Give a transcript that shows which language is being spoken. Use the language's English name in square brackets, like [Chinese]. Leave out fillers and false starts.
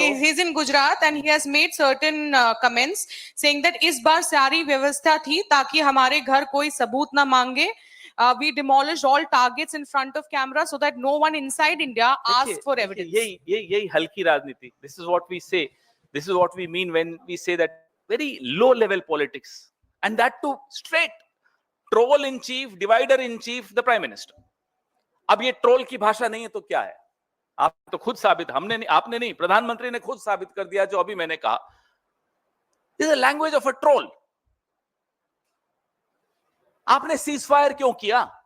[English] He's in Gujarat and he has made certain comments saying that [Hindi] इस बार सारी व्यवस्था थी ताकि हमारे घर कोई सबूत ना मांगे. [English] We demolished all targets in front of camera so that no one inside India asked for evidence. [Hindi] यही हल्की राजनीति. [English] This is what we say. This is what we mean when we say that very low level politics, and that too straight. Troll in chief, divider in chief, the prime minister. [Hindi] अब ये troll की भाषा नहीं है तो क्या है? आप तो खुद साबित, हमने नहीं, आपने नहीं, प्रधानमंत्री ने खुद साबित कर दिया जो अभी मैंने कहा। [English] This is a language of a troll. [Hindi] आपने सीज फायर क्यों किया?